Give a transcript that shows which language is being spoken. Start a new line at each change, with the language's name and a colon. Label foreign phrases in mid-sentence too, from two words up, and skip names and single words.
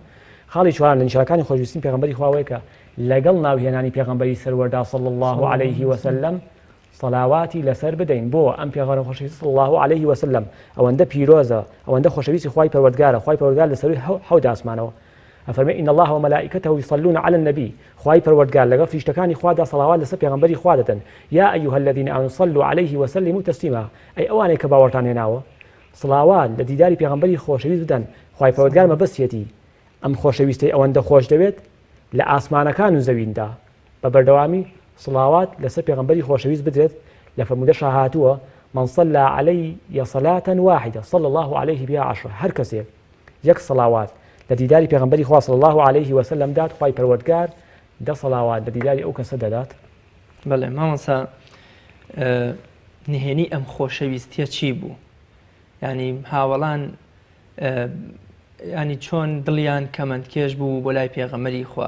Central Kurdish: خاڵی چوارم لە نیشانەکانی خۆشویستی پێغەمبەری خواوەیە کە لەگەڵ ناوهێنانی پێغەمبەری سەروەردا
Arabic: صلی الله عليه وسلم
Central Kurdish: سەلاواتی لەسەر بدەین بۆ ئەم پێغەمبەر خۆشەویست
Arabic: صلی الله عليه وسلم
Central Kurdish: ئەوەندە پیرۆزە ئەوەندە خۆشەویستی خوای پەروەردگارە خوای پەروەردگار لەسەروی حەوت ئاسمانەوە ئەفەرمێ
Arabic: ئین الله وملائکته یصلون على النبي
Central Kurdish: خوای پەروەردگار لەگەڵ فریشتەکانی خوادا سەلاوات لەسەر پێغەمبەری خوا دەدەن یا
Arabic: ئەیها الذین آمنوا صلوا عليه وسلموا تسلیما
Central Kurdish: ئەی ئەوانەی کە باوەڕتان هێناوە سڵاوات لە دیداری پێغەمبەری خۆشەویست بدەن خوای پەروەردگار مەبەستیەتی ئەم خۆشەویستەی ئەوەندە خۆش دەوێت لە ئاسمانەکان و زەویندا بە بەردەوامی سڵاوات لەسەر پێغەمبەری خۆشەویست بدرێت لە فەرمودەش هاتووە
Arabic: من صلى علي صلاة واحدة صلى الله عليه بها
Central Kurdish: 10 هەر کەسێک یەک سڵاوات لە دیداری پێغەمبەری خوا
Arabic: صلی الله عليه وسلم
Central Kurdish: دات خوای پەروەردگار دە سڵاوات لە دیداری ئەو کەسە دەدات. بەڵێ مامۆستا نهێنی ئەم خۆشەویستیە چی بوو؟ ینی هاوڵان ینی چۆن دڵیان کەمەندکێش بوو بۆ لای پێغەمبەری خوا؟